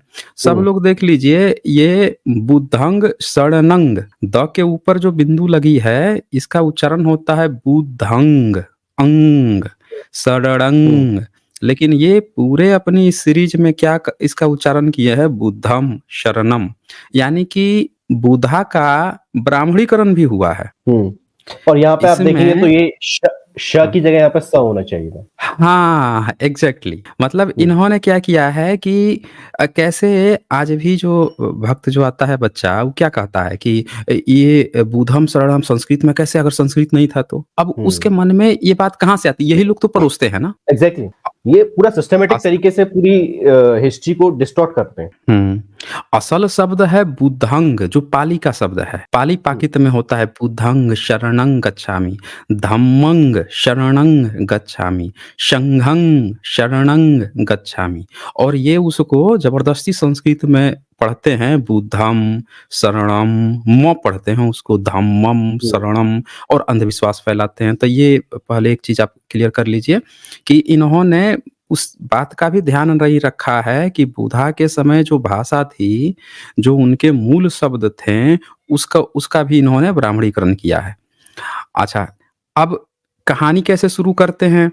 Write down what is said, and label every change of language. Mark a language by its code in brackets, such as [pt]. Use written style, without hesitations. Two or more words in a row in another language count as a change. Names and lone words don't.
[hi] सब लोग देख लीजिए, ये बुद्धंग षडनंग, द के ऊपर जो बिंदु लगी है, इसका उच्चारण होता है बुद्धंग अंग षडंग, लेकिन ये पूरे अपनी सीरीज में क्या इसका उच्चारण किया है, [sa] बुद्धम शरणम, [hi] यानी कि बुधा का ब्राह्मणीकरण भी हुआ है। और यहाँ पे आप देखेंगे तो ये श की जगह यहाँ पे स होना चाहिए था। हाँ, एग्ज़ैक्टली। मतलब इन्होंने क्या किया है कि कैसे आज भी जो भक्त जो आता है बच्चा, वो क्या कहता है कि ये [sa] बुधम शरणम [hi] संस्कृत में कैसे, अगर संस्कृत नहीं था तो? अब उसके मन में ये बात कहाँ से आती है? यही लोग तो परोसते हैं ना। एग्ज़ैक्टली, ये पूरा सिस्टमैटिक तरीके से पूरी हिस्ट्री को डिस्टॉर्ट करते हैं। असल शब्द है बुद्धंग, जो पाली का शब्द है। पाली पाकित में होता है [pi] बुद्धंग शरणं गच्छामि, धम्मंग शरणं गच्छामि, संघं शरणं गच्छामि, [hi] और ये उसको जबरदस्ती संस्कृत में पढ़ते हैं, [sa] बुद्धम शरणम, [hi] म पढ़ते हैं उसको [sa] धम्मम शरणम, [hi] और अंधविश्वास फैलाते हैं। तो ये पहले एक चीज आप क्लियर कर लीजिए कि इन्होंने उस बात का भी ध्यान नहीं रखा है कि बुधा के समय जो भाषा थी, जो उनके मूल शब्द थे, उसका भी इन्होंने ब्राह्मणीकरण किया है। अच्छा, अब कहानी कैसे शुरू करते हैं?